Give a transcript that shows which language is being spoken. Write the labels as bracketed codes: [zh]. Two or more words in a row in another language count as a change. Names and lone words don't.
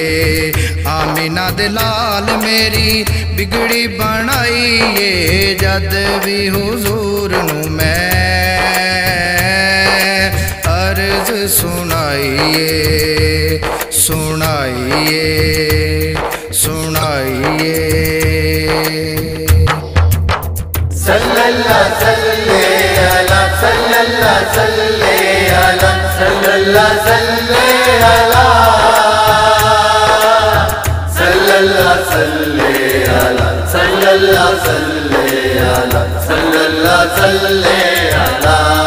[pa] آمنہ دے لال میری بگڑی بنائیے، جد بھی حضور نوں میں عرض سنائیے سنائیے سنائیے. [ar] صلى الله صل على صلى الله صل على صلى الله صل على صلى الله صل على صلى الله صل على صلى الله صل على